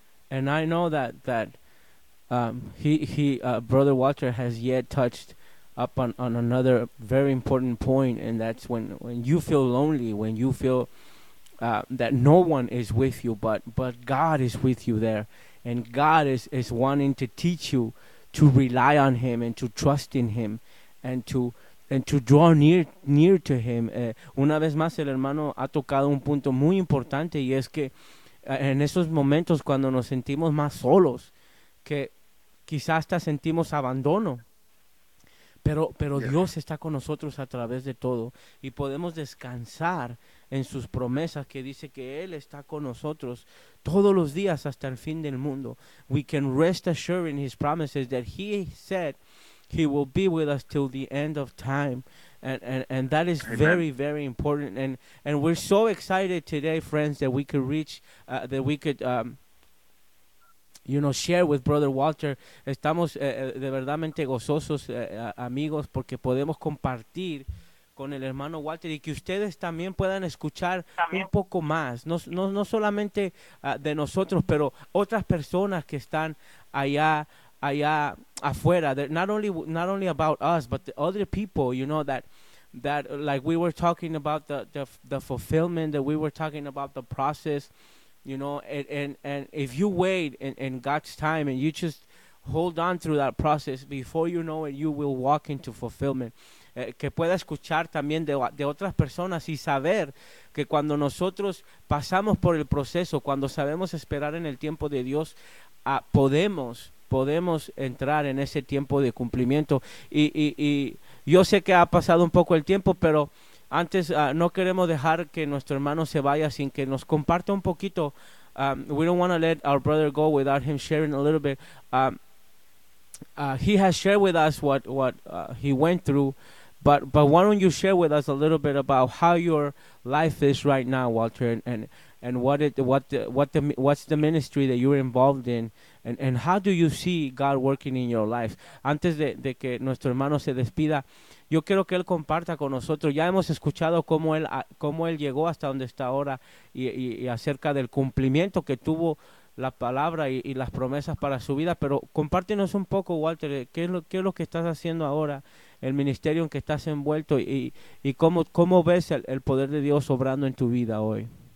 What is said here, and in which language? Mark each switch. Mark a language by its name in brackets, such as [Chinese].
[English] And I know that Brother Walter has yet touched up on another very important point, and that's when you feel lonely, when you feel that no one is with you, but God is with you there, and God is wanting to teach you to rely on Him and to trust in Him, and to draw near to Him. [Spanish] Una vez más, el hermano ha tocado un punto muy importante, y es que en esos momentos cuando nos sentimos más solos, que quizás hasta sentimos abandono, pero Dios está con nosotros a través de todo, y podemos descansar en sus promesas, que dice que Él está con nosotros todos los días hasta el fin del mundo. [English] We can rest assured in His promises that He said He will be with us till the end of time. And that is very, very important. And we're so excited today, friends, that we could reach, share with Brother Walter. [Spanish] Estamos de verdaderamente gozosos, amigos, porque podemos compartir con el hermano Walter, y que ustedes también puedan escuchar también un poco más, no solamente de nosotros, pero otras personas que están allá afuera. [English] Not only about us, but the other people, you know, that like we were talking about the fulfillment, that we were talking about the process. You know, and if you wait in God's time and you just hold on through that process. Before you know it, you will walk into fulfillment. [Spanish] Que pueda escuchar también de otras personas y saber que cuando nosotros pasamos por el proceso, cuando sabemos esperar en el tiempo de Dios, podemos entrar en ese tiempo de cumplimiento. Y yo sé que ha pasado un poco el tiempo, pero antes no queremos dejar que nuestro hermano se vaya sin que nos comparta un poquito. [English] We don't want to let our brother go without him sharing a little bit. He has shared with us what he went through, but why don't you share with us a little bit about how your life is right now, Walter, and what's the ministry that you're involved in, and how do you see God working in your life? [Spanish] Antes de que nuestro hermano se despida, yo quiero que él comparta con nosotros. Ya hemos escuchado cómo él llegó hasta donde está ahora y acerca del cumplimiento que tuvo la palabra y las promesas para su vida. Pero compártenos un poco, Walter, ¿qué es lo que estás haciendo ahora, el ministerio en que estás envuelto y cómo ves el poder de Dios obrando en tu vida hoy.